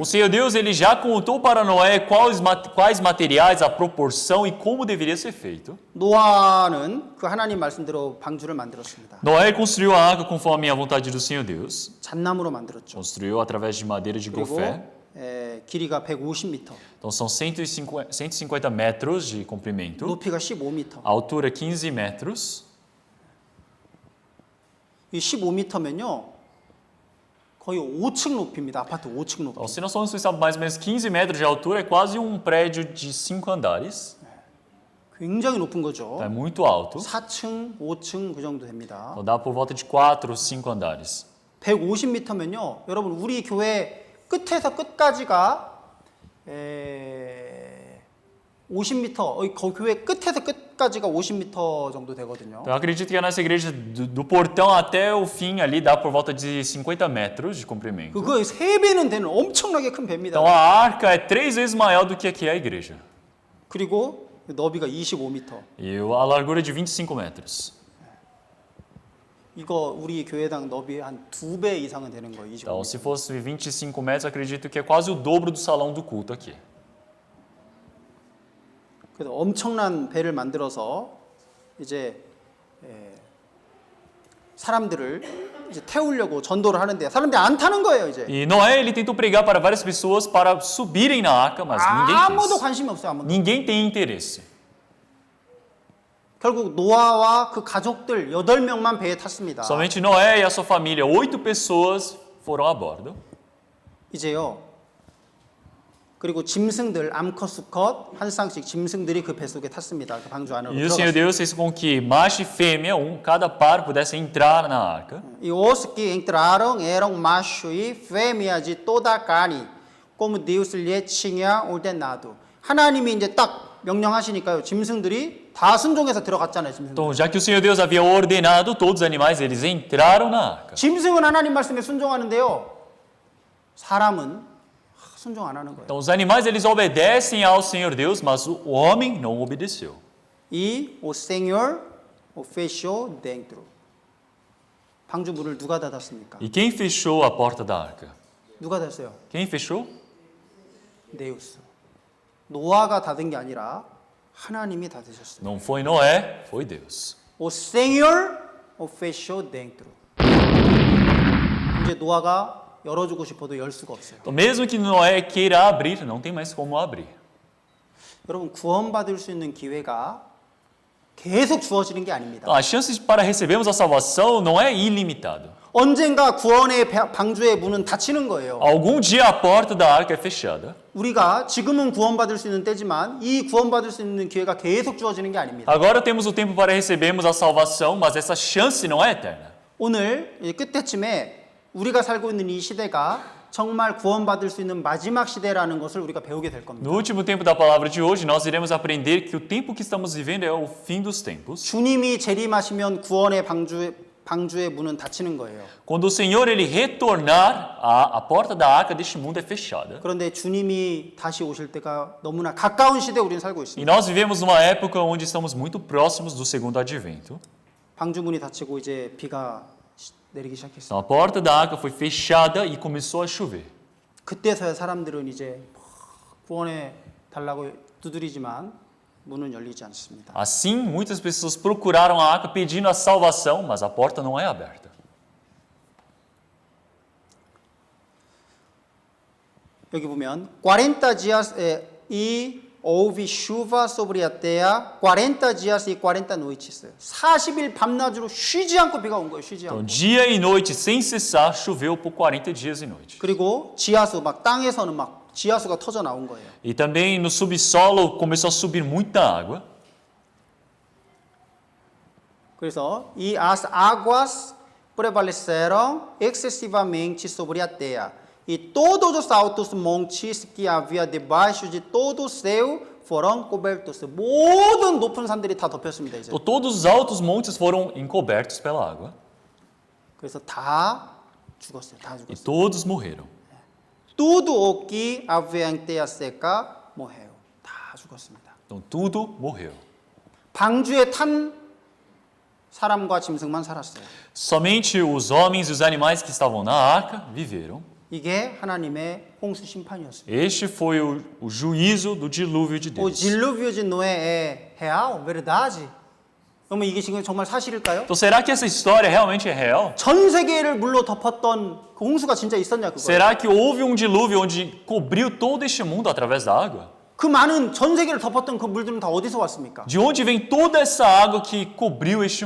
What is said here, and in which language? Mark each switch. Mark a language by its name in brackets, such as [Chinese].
[Portuguese] O Senhor Deus, ele já contou para Noé quais materiais, a proporção e como deveria ser feito. [Korean] 노아는 그 하나님 말씀대로 방주를 만들었습니다. [Portuguese] Noé construiu a arca conforme a vontade do Senhor Deus. [Korean] 잣나무로 만들었죠. [Portuguese] Construiu através de madeira de [Korean] 그리고 [Portuguese] gofé. [Korean] 길이가 150m, [Portuguese] Então são 150 metros de comprimento, [Korean] 높이가 15m. [Portuguese] a altura 15 metros. [Korean] 이 15m면요. 거의 5층 높이입니다. 아파트 5층 높이. [Portuguese] Então, se nós formos pensar mais ou menos 15 metros de altura, é quase prédio de 5 andares. [Korean] 굉장히 높은 거죠. [Portuguese] Então, é muito alto. [Korean] 4층, 5층 그 정도 됩니다. [Portuguese] Então, dá por volta de 4 ou 5 andares. [Korean] 150m면요. 여러분 우리 교회 끝에서 끝까지가 50m, 교회 끝에서 끝까지가 50m 정도 되거든요. [Portuguese] Então, eu acredito que a nossa igreja, do portão até o fim ali, dá por volta de 50 metros de comprimento. [Korean] 그거 3배는 되는 엄청나게 큰 배입니다. [Portuguese] Então, a arca é 3 vezes maior do que aqui é a igreja. [Korean] 그리고 너비가 25m. [Portuguese] E a largura de 25 metros. [Korean] 이거 우리 교회당 너비 한 2배 이상은 되는 거예요. 25m. [Portuguese] Então, se fosse 25 metros, acredito que é quase o dobro do salão do culto aqui. [Korean] 그래서 엄청난 배를 만들어서 이제 사람들을 이제 태우려고 전도를 하는데 사람들이 안 타는 거예요, 이제. [Portuguese] E Noé, ele tentou pregar para várias pessoas para subirem na arca, mas [Korean] 아무도 [Portuguese] ninguém [Korean] 관심이 없어요, 아무도. [Portuguese] quis. Ninguém tem interesse. [Korean] 결국 노아와 그 가족들 8명만 배에 탔습니다. [Portuguese] Somente Noé e a sua família, 8 pessoas, foram a bordo. [Korean] 이제요. 그리고 짐승들 암컷 수컷 한 쌍씩 짐승들이 그 배 속에 탔습니다. 그 방주 안으로 [Portuguese] E o Senhor [Korean] 들어갔어요. [Portuguese] Deus fez com que macho e fêmea, cada par, pudesse entrar na arca. E os que entraram eram macho e fêmea de toda a carne, como Deus lhe tinha ordenado. [Korean] 하나님이 이제 딱 명령하시니까요. 짐승들이 다 순종해서 들어갔잖아요. 짐승들. [Portuguese] Então, já que o Senhor Deus havia ordenado todos os animais, eles entraram na arca. [Korean] 짐승은 하나님 말씀에 순종하는데요. 사람은 순종 안 하는 거예요. [Portuguese] Então, os animais, eles obedecem ao Senhor Deus, mas o homem não obedeceu. E o Senhor o fechou dentro. [Korean] 방주 문을 누가 닫았습니까? [Portuguese] E quem fechou a porta da arca? [Korean] 누가 닫았어요? [Portuguese] Quem fechou? 데우스. [Korean] 노아가 닫은 게 아니라 하나님이 닫으셨어요. [Portuguese] Não foi Noé, foi Deus. O Senhor o fechou dentro. [Korean] 이제 노아가 열어주고 싶어도 열 수가 없어요. [Portuguese] Então, mesmo que Noé queira abrir, não tem mais como abrir. [Korean] 여러분 구원받을 수 있는 기회가 계속 주어지는 게 아닙니다. [Portuguese] Então, as chances para recebermos a salvação não é ilimitado. [Korean] 언젠가 구원의 방주의 문은 닫히는 거예요. [Portuguese] Algum dia a porta da arca é fechada. [Korean] 우리가 지금은 구원받을 수 있는 때지만 이 구원받을 수 있는 기회가 계속 주어지는 게 아닙니다. [Portuguese] Agora temos o tempo para recebermos a salvação, mas essa chance não é eterna. [Korean] 오늘 이 끝에쯤에 우리가 살고 있는 이 시대가 정말 구원받을 수 있는 마지막 시대라는 것을 우리가 배우게 될 겁니다. [Portuguese] No último tempo da palavra de hoje, nós iremos aprender que o tempo que estamos vivendo é o fim dos tempos. [Korean] 주님이 재림하시면 구원의 방주의 문은 닫히는 거예요. [Portuguese] Quando o Senhor ele retornar, a porta da arca deste mundo é fechada. [Korean] 그런데 주님이 다시 오실 때가 너무나 가까운 시대에 우리는 살고 [Portuguese] E [Korean] 있습니다. [Portuguese] nós vivemos numa época onde estamos muito próximos do segundo advento. [Korean] 방주 문이 닫히고 이제 비가 내리기 시작했어요. [Portuguese] Então a porta da arca foi fechada e começou a chover. [Korean] 그때서야 사람들은 이제 구원해 달라고 두드리지만 문은 열리지 않습니다. [Portuguese] Assim, muitas pessoas procuraram a arca pedindo a salvação, mas a porta não é aberta. [Korean] 여기 보면 [Portuguese] 40 dias e houve chuva sobre a terra 40 dias e 40 noites. [Korean] 40일 밤낮으로 쉬지 않고 비가 온 거예요. 쉬지 [Portuguese] Então, [Korean] 않고. [Portuguese] dia e noite, sem cessar, choveu por 40 dias e noites. [Korean] 그리고 지하수 막 땅에서는 막 지하수가 터져 나온 거예요. [Portuguese] E também no subsolo começou a subir muita água. [Korean] 그래서 이 [Portuguese] as águas prevaleceram excessivamente sobre a terra. E todos os altos montes que havia debaixo de todo o céu foram cobertos. [Korean] 모든 높은 산들이 다 덮였습니다, 이제. [Portuguese] Então, todos os altos montes foram encobertos pela água. [Korean] 그래서 다 죽었어요. 다 [Portuguese] E [Korean] 죽었어요. [Portuguese] todos morreram. Tudo o que havia em terra seca morreu. [Korean] 다 죽었습니다. [Portuguese] Então, tudo morreu. [Korean] 방주에 탄 사람과 짐승만 살았어요. [Portuguese] Somente os homens e os animais que estavam na arca viveram. [Korean] 이게 하나님의 홍수 심판이었습니다. [Portuguese] Este foi o juízo do dilúvio de O Deus. dilúvio de Noé é real? Verdade? [Korean] 그러면 이게 지금 정말 사실일까요? [Portuguese] Então, será que essa história realmente é real? [Korean] 전 세계를 물로 덮었던 그 홍수가 진짜 있었냐 그거? [Portuguese] Será que houve um dilúvio onde cobriu todo este mundo através da água? [Korean] 그 많은 전 세계를 덮었던 그 물들은 다 어디서 왔습니까? [Portuguese] De onde vem toda essa água que cobriu este